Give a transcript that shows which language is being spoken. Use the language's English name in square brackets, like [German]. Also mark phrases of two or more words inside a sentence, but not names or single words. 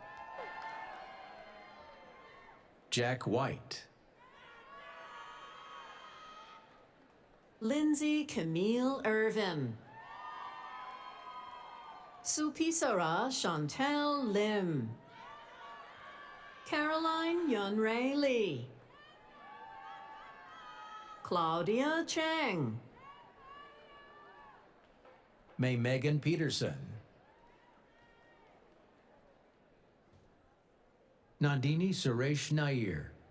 [English] Jack White. Lindsay Camille Irvin. Supisara Chantel Lim. Caroline Yunrei Lee. Claudia Chang. May Megan Peterson. Nandini Suresh Nair.